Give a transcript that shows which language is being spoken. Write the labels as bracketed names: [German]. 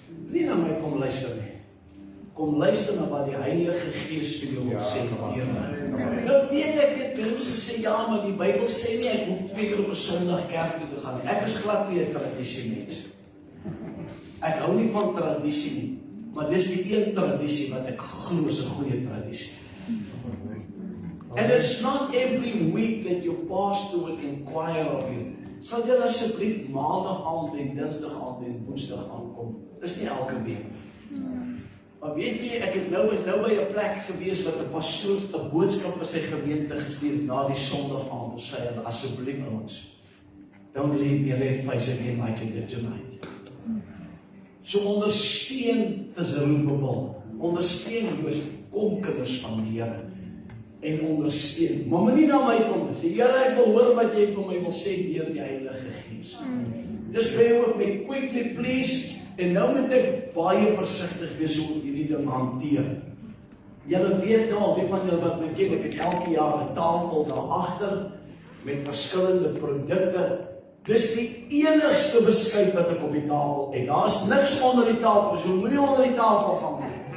[Afrikaans] nie na my kom luister nie. Kom luister na wat die Heilige Gees vir jou wil sê, deur my. Nou weet ek, mense sê, ja, maar die Bybel sê nie, ek hoef 2 keer op 'n Sondag kerk toe te gaan nie. Ek is glad nie 'n tradisiemens. Ek hou nie van tradisie nie, maar dis die een tradisie wat ek glo is 'n goeie tradisie. [English] And it's not every week that your pastor will inquire of you. [Afrikaans] Sal jy asseblief maandag aand en dinsdag aand en woensdag aankom? Dis nie elke week. Maar weet jy, ek is nou by 'n plek gewees wat 'n pastoor 'n boodskap vir sy gemeente gestuur het na die Sondag aand en sê hulle asseblief ouens, [English] don't leave me red-faced again like you did tonight. [Afrikaans] So ondersteun Zerubbabel, ondersteun Joos, kom kinders van die Here en ondersteun. Maar moenie na my kom en sê, Here, ek wil hoor wat jy vir my wil sê deur die Heilige Gees. [English] Just bear with me quickly please. [Afrikaans] En nou moet ek baie versigtig wees hoe ek hierdie ding hanteer. Julle weet nou, wie van julle wat my ken, ek het elke jaar 'n tafel daar agter met verskillende produkte. Dis die enigste beskuit wat ek op die tafel het. Daar is niks onder die tafel, so moenie onder die tafel gaan nie.